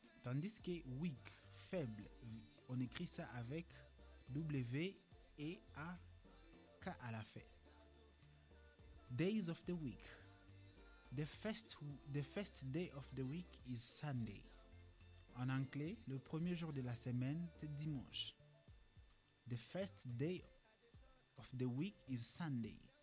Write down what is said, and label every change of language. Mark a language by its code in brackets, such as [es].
[fr] Tandis que week, faible, on écrit ça avec W, E, A, K à la fin. [en] Days of the week. The first day of the week is Sunday. [fr] En anglais, le premier jour de la semaine, c'est dimanche. [en] The first day of the week is Sunday.